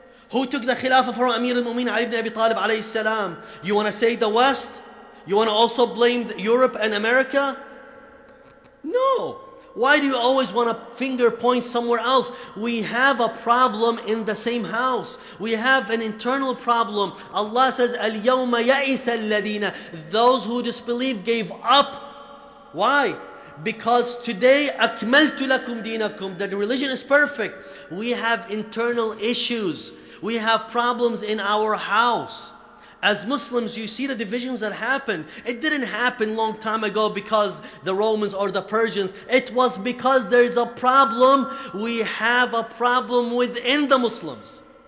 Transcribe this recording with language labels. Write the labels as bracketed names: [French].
[English] Who took the Khilafah from Amir al-Mu'minin Ali ibn Abi Talib alayhi salam? You want to say the West? You want to also blame Europe and America? No. Why do you always want to finger point somewhere else? We have a problem in the same house. We have an internal problem. Allah says, [Arabic] الْيَوْمَ يَئِسَ الَّذِينَ. [English] Those who disbelieve gave up. Why? Because today, [Arabic] أَكْمَلْتُ لَكُمْ دِينَكُمْ. [English] That the religion is perfect. We have internal issues. We have problems in our house. As Muslims, you see the divisions that happen. It didn't happen long time ago because the Romans or the Persians. It was because there is a problem. We have a problem within the Muslims.